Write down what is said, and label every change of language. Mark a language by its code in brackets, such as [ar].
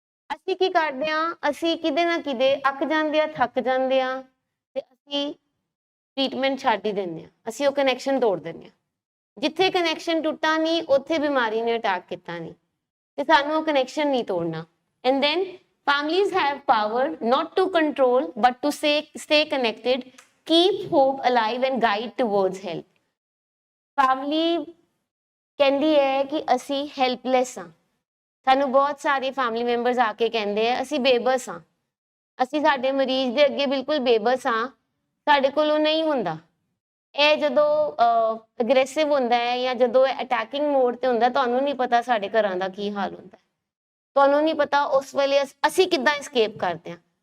[pa] ਅਸੀਂ ਕੀ ਕਰਦੇ ਹਾਂ, ਅਸੀਂ ਕਿਤੇ ਨਾ ਕਿਤੇ ਅੱਕ ਜਾਂਦੇ ਆ, ਥੱਕ ਜਾਂਦੇ ਆ, ਤੇ ਅਸੀਂ ਟ੍ਰੀਟਮੈਂਟ ਛੱਡ ਹੀ ਦਿੰਦੇ ਹਾਂ, ਅਸੀਂ ਉਹ ਕਨੈਕਸ਼ਨ ਤੋੜ ਦਿੰਦੇ ਹਾਂ। ਜਿੱਥੇ ਕਨੈਕਸ਼ਨ ਟੁੱਟਾ ਨਹੀਂ, ਉੱਥੇ ਬਿਮਾਰੀ ਨੇ ਅਟੈਕ ਕੀਤਾ ਨਹੀਂ, ਤੇ ਸਾਨੂੰ ਉਹ ਕਨੈਕਸ਼ਨ ਨਹੀਂ ਤੋੜਨਾ। [en] And then families have power not to control but to stay connected, keep hope alive and guide towards help. [pa] Family ਕਹਿੰਦੀ ਹੈ ਕਿ ਅਸੀਂ ਹੈਲਪਲੈਸ ਹਾਂ। ਸਾਨੂੰ ਬਹੁਤ ਸਾਰੇ ਫੈਮਿਲੀ ਮੈਂਬਰਸ ਆ ਕੇ ਕਹਿੰਦੇ ਆ ਅਸੀਂ ਬੇਬਸ ਹਾਂ, ਅਸੀਂ ਸਾਡੇ ਮਰੀਜ਼ ਦੇ ਅੱਗੇ ਬਿਲਕੁਲ ਬੇਬਸ ਹਾਂ, ਸਾਡੇ ਕੋਲੋਂ ਨਹੀਂ ਹੁੰਦਾ। ਇਹ ਜਦੋਂ ਅਗਰੈਸਿਵ ਹੁੰਦਾ ਹੈ ਜਾਂ ਜਦੋਂ ਅਟੈਕਿੰਗ ਮੋਡ ਤੇ ਹੁੰਦਾ, ਤੁਹਾਨੂੰ ਨਹੀਂ ਪਤਾ ਸਾਡੇ ਘਰਾਂ ਦਾ ਕੀ ਹਾਲ ਹੁੰਦਾ, ਤੁਹਾਨੂੰ ਨਹੀਂ ਪਤਾ ਉਸ ਵੇਲੇ ਅਸੀਂ ਕਿੱਦਾਂ escape ਕਰਦੇ ਹਾਂ।